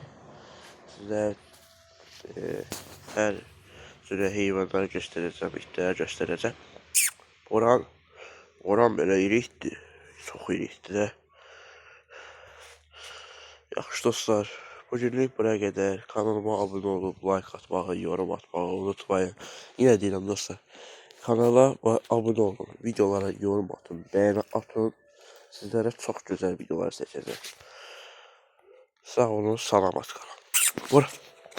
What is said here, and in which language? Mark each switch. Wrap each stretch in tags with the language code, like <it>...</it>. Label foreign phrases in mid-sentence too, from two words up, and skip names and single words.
<az>Sizə hər cürə heyvanları göstərəcəm, itləri göstərəcəm. Boran belə iri itdir. Çox iri itdir də. Yaxşı dostlar, bugünlük buraya qədər. Kanalıma abunə olub, like atmağı, yorum atmağı unutmayın. Yenə deyirəm dostlar,</az> <tr>Kanala abone olun, videolara yorum atın, beğeni atın. Sizlere çok güzel videolar seçeceğim. Sağ olun, salamat kalın. Vur.</tr>